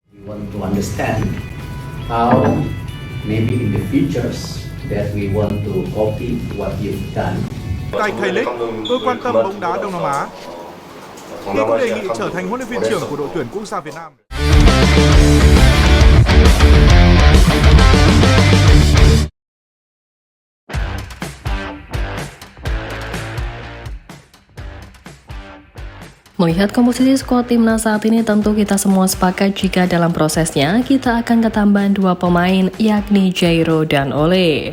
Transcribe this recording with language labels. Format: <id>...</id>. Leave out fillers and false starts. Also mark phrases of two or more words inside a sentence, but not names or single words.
<en>want to understand how maybe in the futures that we want to copy what you've done.</en> <vi>Tại K-League, tôi quan tâm bóng đá Đông Nam Á. Khi có đề nghị trở thành huấn luyện viên trưởng của đội tuyển quốc gia Việt Nam.</vi> <id>Melihat komposisi skuad timnas saat ini, tentu kita semua sepakat jika dalam prosesnya kita akan ketambahan dua pemain, yakni Jairo dan Ole.</id>